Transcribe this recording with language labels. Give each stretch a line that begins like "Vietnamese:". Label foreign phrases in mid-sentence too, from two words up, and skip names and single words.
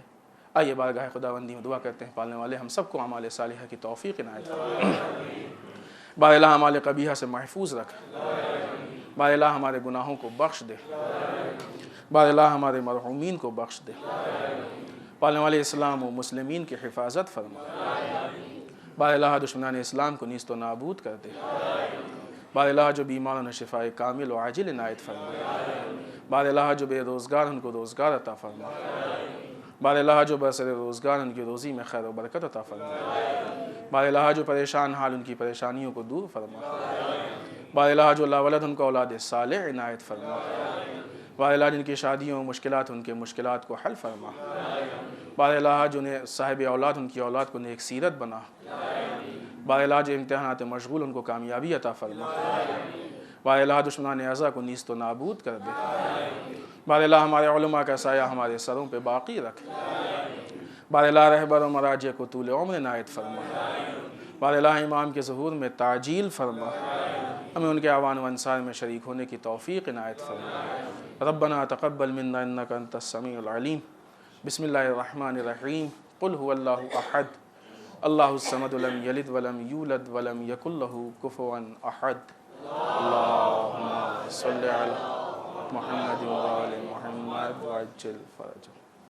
Urdu: آئیے بارگاہ خداوندی میں دعا کرتے ہیں، پالنے والے ہم سب کو اعمال صالحہ کی توفیق عنایت فرما، بار الہ اعمال قبیحہ سے محفوظ رکھ، بار الہ ہمارے گناہوں کو بخش دے، بار الہ ہمارے مرحومین کو بخش دے، پالنے والے اسلام و مسلمین کی حفاظت فرما، بار الہ دشمنان اسلام کو نیست و نابود کر دے، بار الہ جو بیماروں نے شفاء کامل و عاجل عنایت فرما، بار الہ جو بے روزگار ان کو روزگار عطا فرما، بار الہ جو برسر روزگار ان کی روزی میں خیر و برکت عطا فرما، بار الہ جو پریشان حال ان کی پریشانیوں کو دور فرما، بار الہ جو لا ولد ان کو اولاد صالح عنایت فرما، بار الہ جن کی شادیوں مشکلات ان کے مشکلات کو حل فرما، بار الہ جو صاحب اولاد ان کی اولاد کو نیک سیرت بنا، بار الہ جو امتحانات مشغول ان کو کامیابی عطا فرما، بار الہ دشمنان اعضاء کو نیست و نابود کر دے، بار الہ ہمارے علماء کا سایہ ہمارے سروں پہ باقی رکھ، بار الہ رہبر و مراجع کو طول عمر عنایت فرما، بار الہ امام کے ظہور میں تعجیل فرما، ہمیں ان کے اعوان و انصار میں شریک ہونے کی توفیق عنایت فرما۔
Arabic: ربنا تقبل منا انک انت السمیع العلیم۔ بسم اللہ الرحمن الرحیم۔ قل هو اللہ احد اللہ الصمد لم یلد ولم یولد ولم یکن له کفوا احد۔ اللہم صلی علی محمد وآل محمد وعجل فرجہ۔